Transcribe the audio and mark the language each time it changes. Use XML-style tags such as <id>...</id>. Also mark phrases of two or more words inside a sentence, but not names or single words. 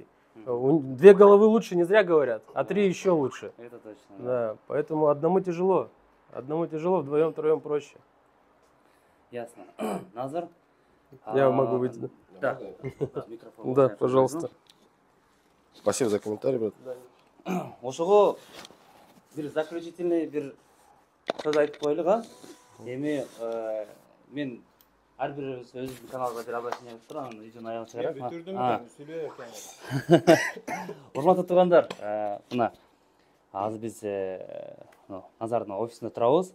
<ru>Две головы лучше не зря говорят, а три еще лучше. Это точно. Да, поэтому одному тяжело. Одному тяжело, вдвоем, троем проще. Ясно. Назар? Я могу выйти. Да. Микрофон. Да, пожалуйста. Спасибо за комментарий, брат.</ru> <ky>Ошого бир заключительный бир сөз айтып коелук. Эми мен ар бирибиз өзүбүздүн каналга бир обращение кылып туруп, анан видеонун аягына чыгарат. бүтүрдүм да, сүйлөй экен. Урматтуу туугандар, мына азыр биз Назардын офисинде турабыз.</ky>